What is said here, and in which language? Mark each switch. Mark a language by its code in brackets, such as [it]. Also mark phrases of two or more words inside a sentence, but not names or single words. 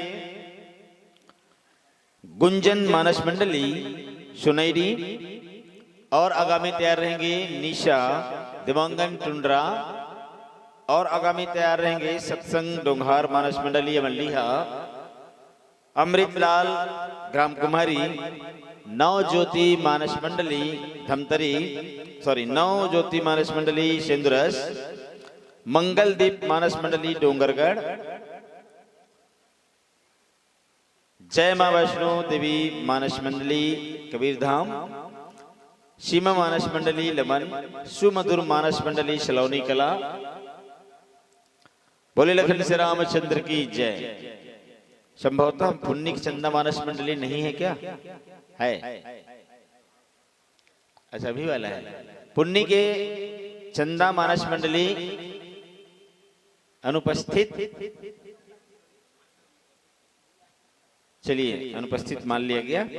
[hi] गुंजन मानस मंडली सुनैरी और आगामी तैयार रहेंगे निशा दिवांगन टुंड्रा और आगामी तैयार रहेंगे सत्संग डोंघार मानस मंडली अमलिहा अमृतलाल ग्राम कुमारी नव ज्योति मानस मंडली धमतरी नव ज्योति मानस मंडली सेंदुरस मंगलदीप मानस मंडली डोंगरगढ़ जय मां वैष्णो देवी मानस मंडली कबीरधाम सीमा मानस मंडली लमन सुमधुर मानस मंडली सलौनी कला। बोले लखन से रामचंद्र की जय। संभवतः पुण्य चंदा मानस मंडली नहीं है क्या? है, अच्छा अभी वाला है। पुण्य के चंदा मानस मंडली अनुपस्थित, चलिए अनुपस्थित मान लिया गया।